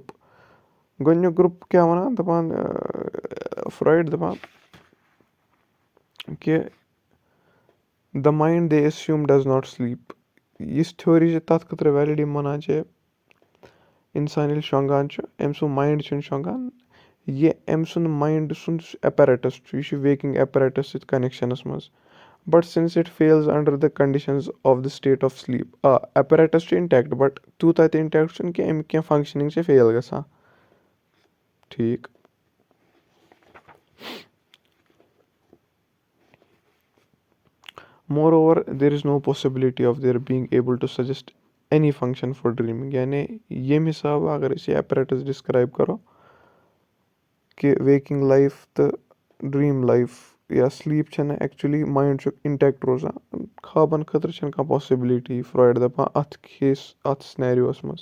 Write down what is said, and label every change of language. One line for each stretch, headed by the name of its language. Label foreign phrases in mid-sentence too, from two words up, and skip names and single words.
Kashmiri: گۄڈٕنیُک گرُپ کیٛاہ وَنان دَپان فرٛایڈ دَپان کہِ
English: the mind they assume does not sleep.
Kashmiri: یِژھ تھیوری چھِ تَتھ خٲطرٕ ویلِڈ یِم وَنان چھِ اِنسان ییٚلہِ شۄنٛگان چھُ أمۍ سُنٛد ماینڈ چھُنہٕ شۄنٛگان یہِ أمۍ سُنٛد ماینڈ سُنٛد یُس ایپیرَٹس چھُ یہِ چھُ
English: waking apparatus
Kashmiri: سۭتۍ کَنیکشنَس منٛز.
English: but since it fails under the conditions of the state of sleep.
Kashmiri: ایپیرَٹس چھُ اِنٹیکٹ بٹ تیوٗتاہ تہِ اِنٹیکٹ چھُنہٕ کہِ اَمیُک کیٚنٛہہ فنٛگشنِنٛگ چھِ فیل گژھان. ٹھیٖک.
English: moreover there is no possibility of there being able to suggest any function for dreaming.
Kashmiri: یعنی ییٚمہِ حِسابہٕ اگر أسۍ یہِ ایپیرَٹس ڈِسکرایب کرو کہِ
English: waking life
Kashmiri: تہٕ
English: dream life
Kashmiri: یا سلیٖپ چھَنہٕ ایٚکچُؤلی ماینڈ چھُ اِنٹیکٹ روزان. خوابن خٲطرٕ چھَنہٕ کانٛہہ پاسِبلٹی فرٛایڈ دَپان اَتھ سِنیریوَس منٛز.